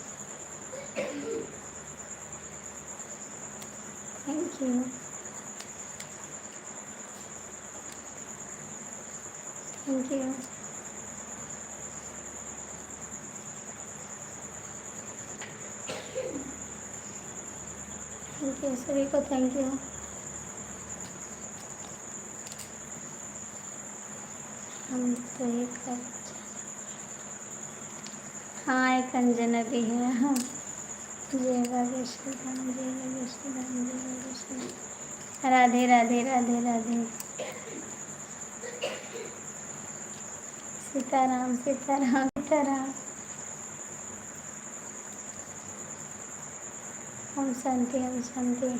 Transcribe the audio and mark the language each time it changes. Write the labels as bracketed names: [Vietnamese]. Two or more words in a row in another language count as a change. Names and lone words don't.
[English] thank you, thank you, thank you [Hindi] सभी को, [English] thank you. [Hindi] हम तो एक हाँ, एक अंजना भी है। हाँ, जय बागेश्वर धाम, जय बागेश्वर धाम, जय बागेश्वर धाम। राधे राधे, राधे राधे। सीताराम, सीताराम, सीताराम। ओम शांति, ओम शांति।